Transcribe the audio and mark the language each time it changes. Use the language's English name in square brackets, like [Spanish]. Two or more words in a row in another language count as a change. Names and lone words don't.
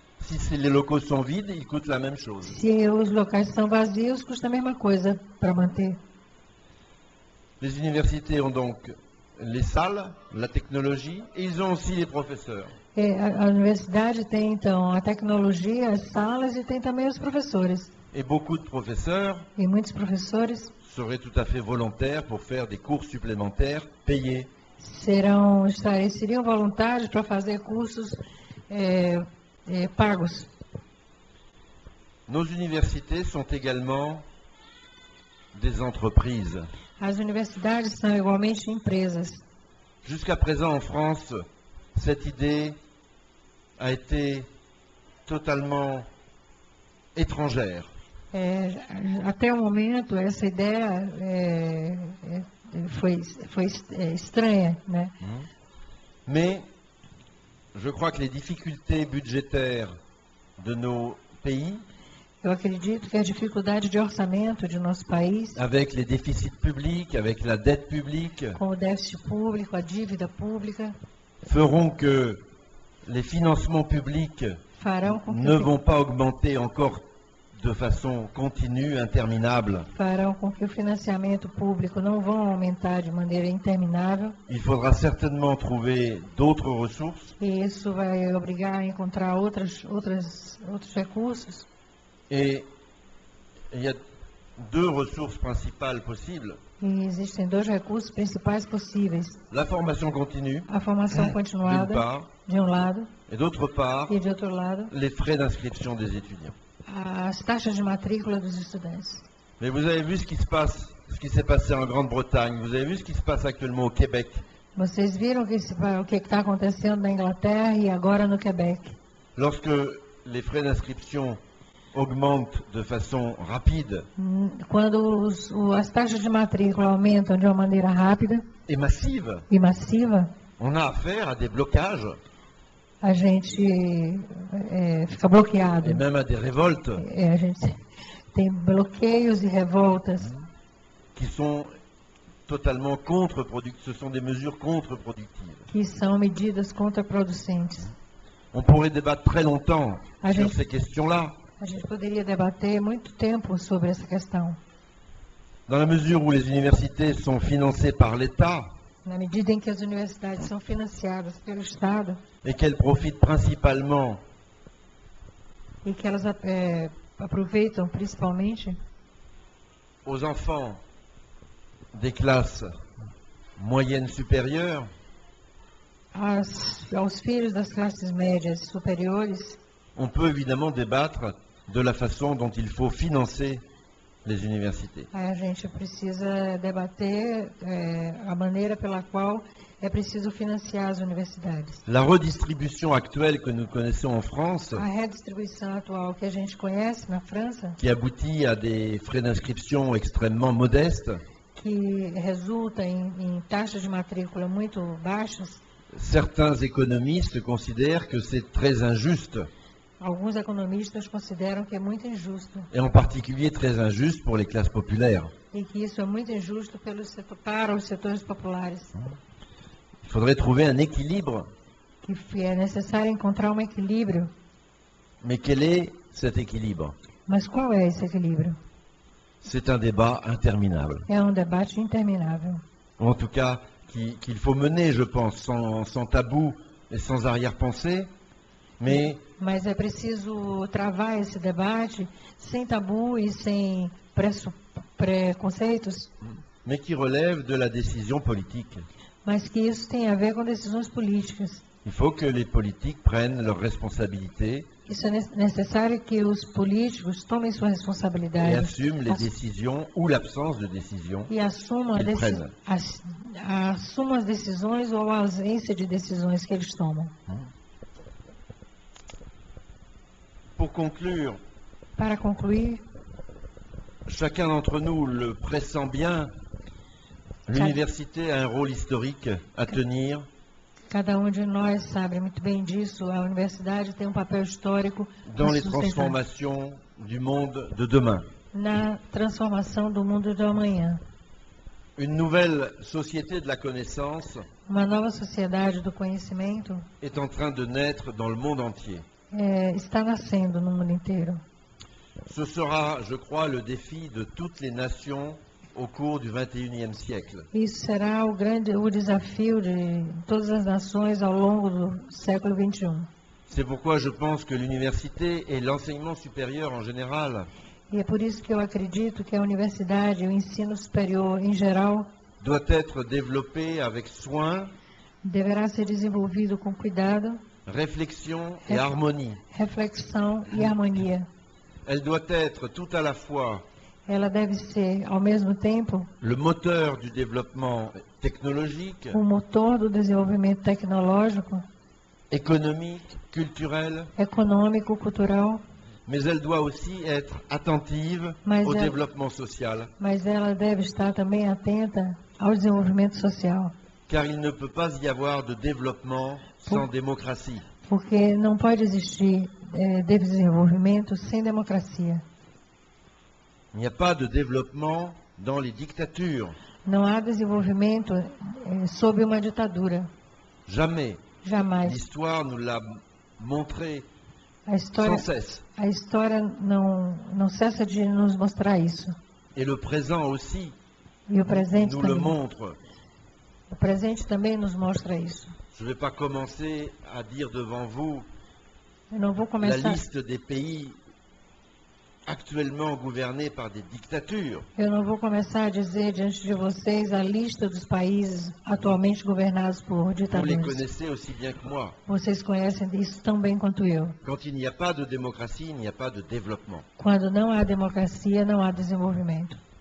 [French] Si les locaux sont vides, ils coûtent la même chose. [Portuguese] Se os locais são vazios, custa a mesma coisa para manter. [French] Les universités ont donc les salles, la technologie, et ils ont aussi les professeurs. [Portuguese] A universidade tem, então, a tecnologia, as salas e tem também os professores. [French] Et beaucoup de professeurs [Portuguese] E muitos professores [French] seraient tout à fait volontaires pour faire des cours supplémentaires payés. [Portuguese] seriam voluntários para fazer cursos pagos. [French] Nos universités sont également des entreprises. [Portuguese] As universidades são igualmente empresas. [French] Jusqu'à présent en France, cette idée a été totalement étrangère. [Portuguese] Até o momento, essa ideia foi estranha, né? [French] Mais je crois que les difficultés budgétaires de nos pays, [Portuguese] Eu acredito que a dificuldade de orçamento de nosso país, [French] avec les déficits publics, avec la dette publique, [Portuguese] com o déficit público, a dívida pública, [French] feront que les financements publics [Portuguese] farão com que [French] ne vont pas augmenter encore de façon continue, interminable. [Portuguese] o financiamento público não vão aumentar de maneira interminável. [French] Il faudra certainement trouver d'autres ressources. [Portuguese] E isso vai obrigar a encontrar outros recursos. [French] Et il y a deux ressources principales possibles. [Portuguese] E existem dois recursos principais possíveis. [French] La formation continue, [Portuguese] A formação [French] d'une [Portuguese] continuada, [French] part, [Portuguese] de um lado, [French] et d'autre part, [Portuguese] e de outro lado, [French] les frais d'inscription des étudiants. [Portuguese] as taxas de matrícula dos estudantes. [French] Mais vous avez vu ce qui se passe, ce qui s'est passé en Grande-Bretagne, vous avez vu ce qui se passe actuellement au Québec. [Portuguese] Vocês viram o que está acontecendo na Inglaterra e agora no Quebec? [French] Lorsque les frais d'inscription augmentent de façon rapide [Portuguese] Quando as taxas de matrícula aumentam de uma maneira rápida [French] et massive, [Portuguese] e massiva, [French] on a affaire à des blocages [Portuguese] a gente fica bloqueado. [French] et même à des révoltes [Portuguese] A gente tem bloqueios e revoltas [French] qui sont totalement contre-productives. Ce sont des mesures contre-productives. [Portuguese] que são medidas contraproducentes. [French] On pourrait débattre très longtemps Ah, sur j'ai- ces questions-là, [Portuguese] A gente poderia debater muito tempo sobre essa questão. [French] dans la mesure où les universités sont financées par l'État [Portuguese] Na medida em que as universidades são financiadas pelo Estado [French] et qu'elles profitent principalement [Portuguese] e que elas aproveitam principalmente [French] aux enfants des classes moyennes supérieures, [Portuguese] aos filhos das classes médias e superiores, [French] on peut évidemment débattre de la façon dont il faut financer les universités. [Portuguese] aí a gente precisa debater a maneira pela qual é preciso financiar as universidades. [French] La redistribution actuelle que nous connaissons en France, [Portuguese] A redistribuição atual que a gente conhece na França, [French] qui aboutit à des frais d'inscription extrêmement modestes, [Portuguese] que resulta em taxas de matrícula muito baixas, [French] certains économistes considèrent que c'est très injuste, [Portuguese] alguns economistas consideram que é muito injusto [French] et en particulier très injuste pour les classes populaires. [Portuguese] e que isso é muito injusto para os setores populares, [French] Il faudrait trouver un équilibre, [Portuguese] que é necessário encontrar um equilíbrio. [French] mais quel est cet équilibre? [Portuguese] Mas qual é esse equilíbrio? [French] C'est un débat interminable. [Portuguese] É um debate interminável. [French] Ou en tout cas, qu'il faut mener, je pense, sans tabou et sans arrière-pensée, mais [Portuguese] Mas é preciso travar esse debate sem tabu e sem preconceitos, [French] qui relève de la décision politique. [Portuguese] mas que isso tem a ver com decisões políticas. [French] Il faut que les politiques prennent leurs responsabilités [Portuguese] Isso é necessário que os políticos tomem sua [French] et [Portuguese] responsabilidade [French] assument les décisions ou l'absence de décision. [Portuguese] e assumam, Eles prennent. assumam as decisões ou a ausência de decisões que eles tomam. [French] Pour conclure, [Portuguese] Para concluir, [French] chacun d'entre nous le pressent bien, l'université a un rôle historique à tenir [Portuguese] cada de nós sabe muito bem disso. A universidade tem um papel histórico [French] dans [Portuguese] a [French] les [Portuguese] sustentar [French] transformations du monde de demain. [Portuguese] na transformação do mundo do amanhã. [French] Une nouvelle société de la connaissance [Portuguese] Uma nova sociedade do conhecimento [French] est en train de naître dans le monde entier. [Portuguese] está nascendo no mundo inteiro. [French] Ce sera, je crois, le défi de toutes les nations au cours du XXIe siècle. [Portuguese] Isso será o desafio de todas as nações ao longo do século XXI. [French] C'est pourquoi je pense que l'université et l'enseignement supérieur en général [Portuguese] E é por isso que eu acredito que a universidade e o ensino superior em geral [French] doit être développé avec soin, [Portuguese] deverá ser desenvolvido com cuidado, [French] réflexion et harmonie. [Portuguese] reflexão e harmonia. [French] Elle doit être tout à la fois [Portuguese] Ela deve ser, ao mesmo tempo, [French] le moteur du développement technologique, [Portuguese] o motor do desenvolvimento tecnológico, [French] économique, culturel, [Portuguese] econômico, cultural, [French] mais elle doit aussi être attentive Mais au elle- développement social, [Portuguese] mas ela deve estar também atenta ao desenvolvimento social, [French] car il ne peut pas y avoir de développement sans démocratie. [Portuguese] porque não pode existir desenvolvimento sem democracia. [French] Il n'y a pas de développement dans les dictatures, [Portuguese] Não há desenvolvimento sob uma ditadura, [French] jamais. [Portuguese] jamais. [French] L'histoire nous l'a montré [Portuguese] A história, [French] sans cesse. [Portuguese] a história não cessa de nos mostrar isso. [French] Et le présent aussi [Portuguese] E o presente [French] nous le [Portuguese] também. [French] montre. [Portuguese] O presente também nos mostra isso. [French] Je ne vais pas commencer à dire devant vous [Portuguese] Eu não vou [French] la [Portuguese] começar, [French] liste des pays actuellement gouvernés par des dictatures. [Portuguese] eu não vou começar a dizer diante de vocês a lista dos países atualmente governados por [French] Vous les [Portuguese] ditaduras. [French] connaissez aussi bien que moi. [Portuguese] Vocês conhecem isso tão bem quanto eu. [French] Quand il n'y a pas de démocratie, il n'y a pas de développement. [Portuguese] Quando não há democracia, não há desenvolvimento.